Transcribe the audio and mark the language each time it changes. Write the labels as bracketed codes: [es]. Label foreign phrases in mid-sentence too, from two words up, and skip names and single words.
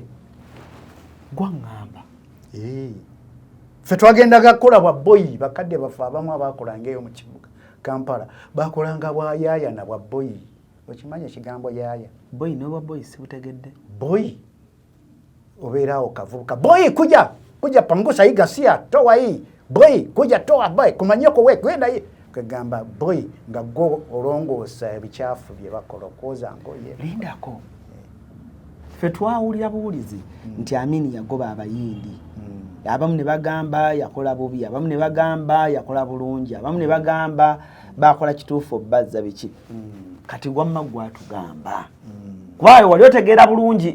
[lg] gwaŋŋamba ffe twagendaga kukola bwa boyi bakadde baffe abamu abaakolanga eyo mu kibuga Kampala bakolanga bwa yaaya na bwa boyi okimanyi ekigambo yaaya boyi n'obwa boyi sibutegedde boyi obeerawo kavubuka [sw] boyi kuja pangusa hii gasia toa hii boyi kuja toa boyi kumanyoko we kwenda hii [lg] kagamba boyi nga go olongoosa ebikyafu bye bakola okwoza ngoye lindako ffe twawulira buwulizi nti Amini yagoba abayindi abamu ne bagamba yakola bubi abamu ne bagamba yakola bulungi abamu ne bagamba bakola kituufu obbazza biki kati wamma gwatugamba kubayo wali otegeera bulungi